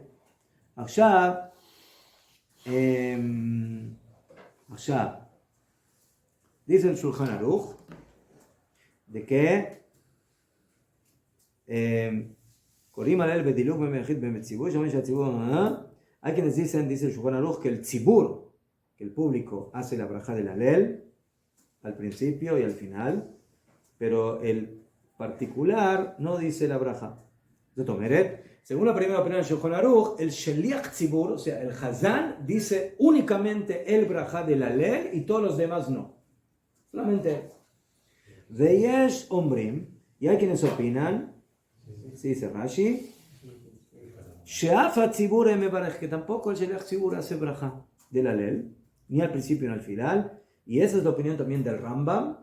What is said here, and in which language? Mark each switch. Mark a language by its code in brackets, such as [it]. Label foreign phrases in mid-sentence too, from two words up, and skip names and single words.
[es] Ahora, dice el Shulchan Aruch de que hay quienes dicen, dice el Shulchan Aruch, que el tzibur, que el público hace la braja del Alel al principio y al final, pero el particular no dice la braja. Según la primera opinión del Shulchan Aruch, el [he] שליח ציבור, [es] o sea, el hazán, dice únicamente el braja del Alel y todos los demás no. Solamente [he] ויש אומרים, [es] y hay quienes opinan, sí, dice Rashi, [he] שאף הציבור מברך, [es] que tampoco el [he] שליח ציבור [es] hace braja del Alel, ni al principio ni al final, y esa es la opinión también del Rambam.